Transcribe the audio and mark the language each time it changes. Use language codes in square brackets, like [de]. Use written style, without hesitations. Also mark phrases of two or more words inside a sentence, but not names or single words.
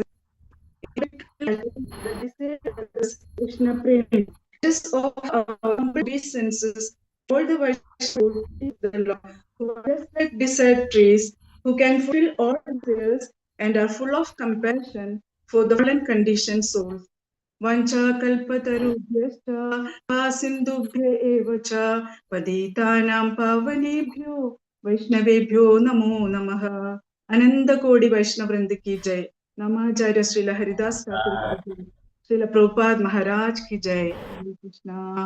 [en] The Krishna Prem, just of our obeisances, all the Vaishnavas, the Lord, who are just like desired trees, who can fulfill all desires and are full of compassion for the fallen conditioned souls. [sa] वाञ्छा कल्पतरुभ्यश्च सिन्धुभ्य एव च पतितानां पावनेभ्यो वैष्णवेभ्यो नमो नमः. [hi] आनन्द कोटि वैष्णव वृन्द की जय. नामाचार्य श्रील हरिदास ठाकुर की जय. श्रील प्रभुपाद महाराज की जय। हरे कृष्ण.